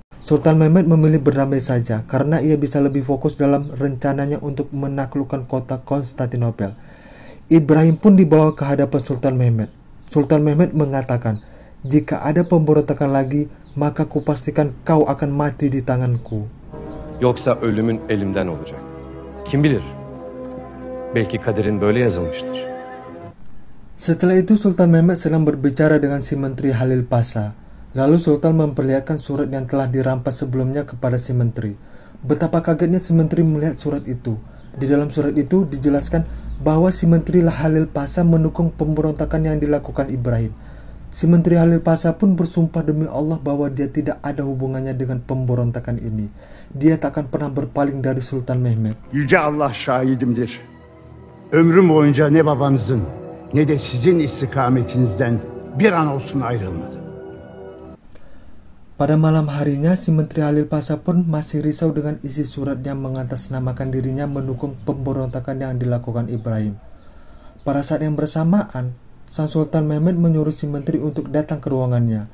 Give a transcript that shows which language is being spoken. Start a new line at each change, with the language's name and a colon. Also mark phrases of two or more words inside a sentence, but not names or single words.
Indonesian: Sultan Mehmed memilih berdamai saja karena ia bisa lebih fokus dalam rencananya untuk menaklukkan kota Konstantinopel. Ibrahim pun dibawa ke hadapan Sultan Mehmed. Sultan Mehmed mengatakan, "Jika ada pemberontakan lagi, maka kupastikan kau akan mati di tanganku."
Turkish: Yoksa ölümün elimden olacak. Kim bilir? Belki kaderin böyle yazılmıştır.
Indonesian: Setelah itu Sultan Mehmed sedang berbicara dengan si Menteri Halil Pasha. Lalu Sultan memperlihatkan surat yang telah dirampas sebelumnya kepada si Menteri. Betapa kagetnya si Menteri melihat surat itu. Di dalam surat itu dijelaskan bahwa si Menteri Halil Pasha mendukung pemberontakan yang dilakukan Ibrahim. Si Menteri Halil Pasha pun bersumpah demi Allah bahwa dia tidak ada hubungannya dengan pemberontakan ini. Dia tak akan pernah berpaling dari Sultan Mehmed.
Turkish: Yüce Allah şahidimdir. Ömrüm boyunca ne babanızın ne de sizin istikametinizden bir an olsun ayrılmadım.
Indonesian: Pada malam harinya, si Menteri Halil Pasha pun masih risau dengan isi surat yang mengatasnamakan dirinya mendukung pemberontakan yang dilakukan Ibrahim. Pada saat yang bersamaan, Sang Sultan Mehmed menyuruh si Menteri untuk datang ke ruangannya.